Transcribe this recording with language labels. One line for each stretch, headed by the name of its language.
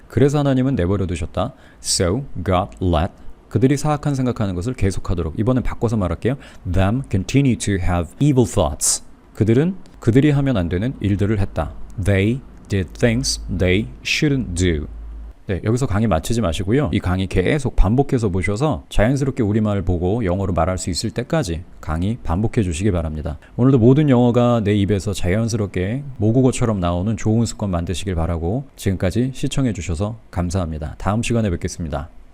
Korean: 그래서 하나님은 내버려 두셨다.
English: So God let.
Korean: 그들이 사악한 생각하는 것을 계속하도록. 이번엔 바꿔서 말할게요.
English: Them continue to have evil thoughts.
Korean: 그들은 그들이 하면 안 되는 일들을 했다.
English: They did things they shouldn't do.
Korean: 네, 여기서 강의 마치지 마시고요. 이 강의 계속 반복해서 보셔서 자연스럽게 우리말 보고 영어로 말할 수 있을 때까지 강의 반복해 주시기 바랍니다. 오늘도 모든 영어가 내 입에서 자연스럽게 모국어처럼 나오는 좋은 습관 만드시길 바라고 지금까지 시청해 주셔서 감사합니다. 다음 시간에 뵙겠습니다.